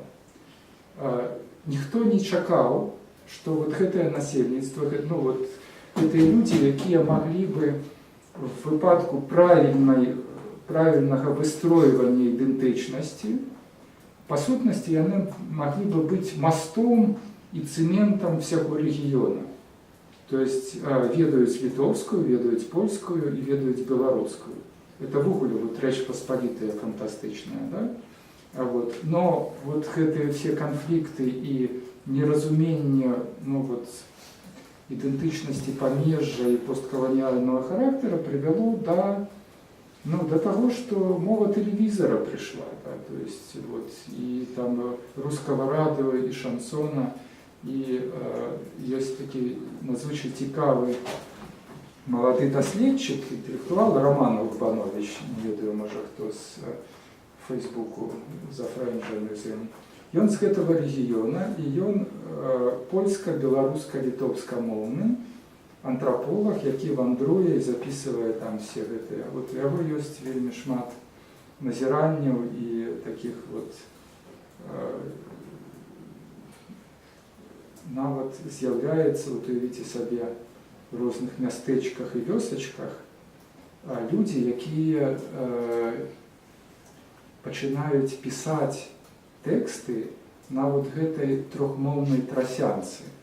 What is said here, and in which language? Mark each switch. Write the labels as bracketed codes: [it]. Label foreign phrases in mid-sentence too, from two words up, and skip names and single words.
[be] Ніхто не чакаў, што вот гэтае насельніцтва, ну, вот, гэтыя людзі, якія маглі бы в выпадку правільнага выстройвання ідэнтычнасці, па сутнасці яны маглі бы быць мастом і цэментам всяго рэгіёна. То есть ведаюць літоўскую, ведаюць польскую і ведаюць беларускую. Это в огуле вот рэч паспалітая фантастычная, да? [ru] Вот. Но вот гэтыя все конфликты и неразуменне ну, вот, [be] ідэнтычнасці памежжа і посткаланіального [ru] характера привело до того, что мова телевизора пришла. Да? То есть вот, и там русского радио, и шансона, и есть [uk] такий надзвичай цікавий молодий дослідчик, інтелектуал Роман Урбанович, [be] не ведаю, може хто з Фейсбуку зафренджены з ім. Ён з гэтага рэгіёна, і ён польска-беларуска-літоўска-моўны антрополог, які вандруе і записывае там все гэтыя. Вот у яго ёсць вельмі шмат назіранняў і таких вот нават з'яўляецца, вот уявіце сабе, в розных мястэчках і вёсачках людзі, якія пачынаюць пісаць тэксты на вот гэтай трохмоўнай трасянцы.